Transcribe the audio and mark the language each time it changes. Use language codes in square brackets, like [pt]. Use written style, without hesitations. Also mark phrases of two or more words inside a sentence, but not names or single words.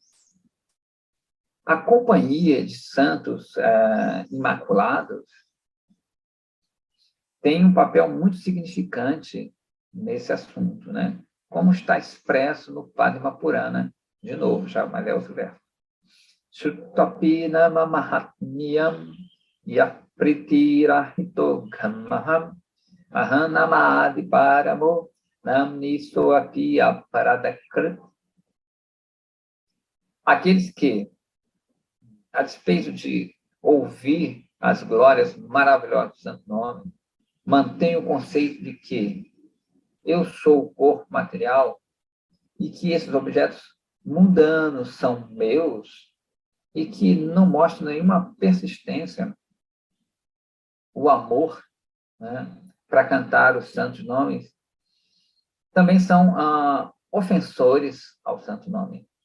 [pt] A companhia de santos imaculados tem um papel muito significante nesse assunto, né? Como está expresso no Padma Purana. De novo, já, mas é outro verso. [sa] Shuttapina mahatmiyam yapritirahito ghamaham ahanamadi paramo namni soapi aparadakrit. [pt] Aqueles que, a despeito de ouvir as glórias maravilhosas do Santo Nome, mantém o conceito de que eu sou o corpo material e que esses objetos mundanos são meus e que não mostram nenhuma persistência, o amor, né, para cantar os santos nomes, também são ofensores ao santo nome.